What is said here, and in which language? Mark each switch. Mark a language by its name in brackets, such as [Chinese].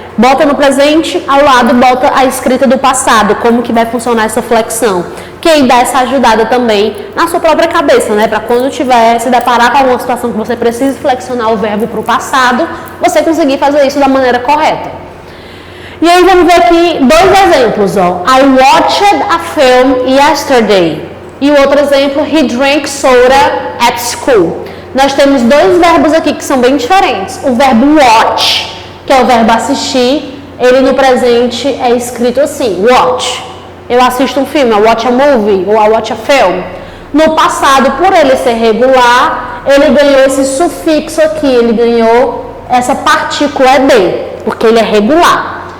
[Portuguese] Bota no presente, ao lado bota a escrita do passado, como que vai funcionar essa flexão. Que aí dá essa ajudada também na sua própria cabeça, né? Para quando tiver se deparar com alguma situação que você precise flexionar o verbo para o passado, você conseguir fazer isso da maneira correta. E aí vamos ver aqui dois exemplos, ó. [English] I watched a film yesterday. [Portuguese] E o outro exemplo, [English] he drank soda at school. [Portuguese] Nós temos dois verbos aqui que são bem diferentes. O verbo watch, que é o verbo assistir, ele no presente é escrito assim, watch. Eu assisto um filme, [English] I watch a movie, [Portuguese] ou [English] I watch a film. [Portuguese] No passado, por ele ser regular, ele ganhou esse sufixo aqui, ele ganhou essa partícula ed, porque ele é regular.